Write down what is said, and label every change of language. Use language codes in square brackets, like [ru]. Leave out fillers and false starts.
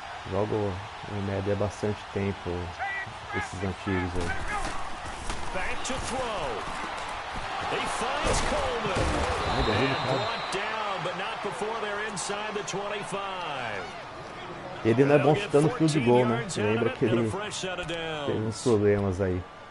[pt] Jogo o Madden há bastante tempo, esses antigos aí. [en] Back to throw. He finds Coleman. And brought down, but not before they're inside the 25. [pt] Ele não é bom chutando field goal, né? Lembra que ele teve uns problemas aí.